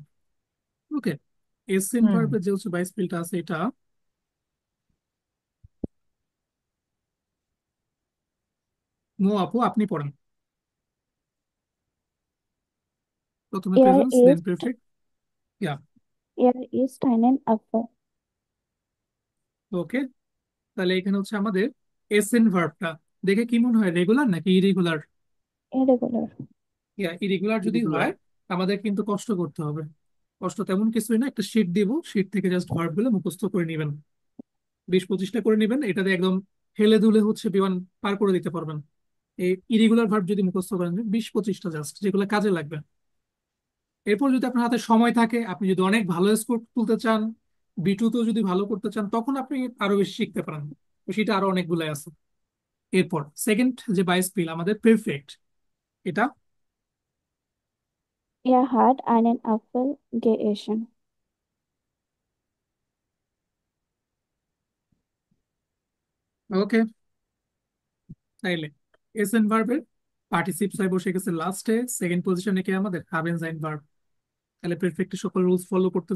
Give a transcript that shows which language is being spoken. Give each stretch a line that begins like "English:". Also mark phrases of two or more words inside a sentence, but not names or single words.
Bangla: ওকে, এসেন হুম। ভার্বের যে হচ্ছে বাইস পিলটা আছে, এটা মো আপু আপনি পড়েন। প্রথমে Er প্রেজেন্স দেন ist, পারফেক্ট। ইয়া,
German: er ist einen Apfel.
Bangla: ওকে, তাহলে এখানে হচ্ছে আমাদের এসেন ভার্বটা দেখে কি মনে হয়, রেগুলার নাকি ইরেগুলার? Irregular. ইয়া, ইরেগুলার যদি Irregular। হয় আমাদের কিন্তু কষ্ট করতে হবে। কষ্ট তেমন কিছুই না, একটা শিট দিব, শিট থেকে জাস্ট ভার্ব গুলো মুখস্থ করে নেবেন, 20-25টা করে নেবেন, এটাতে একদম হেলে দুলে হচ্ছে বিমান পার করে দিতে পারবেন। এই ইরেগুলার ভার্ব যদি মুখস্থ করেন 20-25টা জাস্ট, যেগুলো কাজে লাগবে। এরপর যদি আপনার হাতে সময় থাকে, আপনি যদি অনেক ভালো স্কোর তুলতে চান, বিটু তো যদি ভালো করতে চান, তখন আপনি আরো বেশি শিখতে পারেন, তো সেটা আরো অনেকগুলো আছে। এরপর সেকেন্ড যে বাইস পিল আমাদের পারফেক্ট, এটা
German: Er hat einen Apfel gegessen.
Bangla: ওকে, তাইলে এসেন ভার্বের পার্টিসিপ ছয় বসে গেছে লাস্টে,
English: second position
Bangla: কে আমাদের
German: haben sein
Bangla: ভার্ব। তাহলে পারফেক্ট সকল
English: rules follow
Bangla: করতেছে।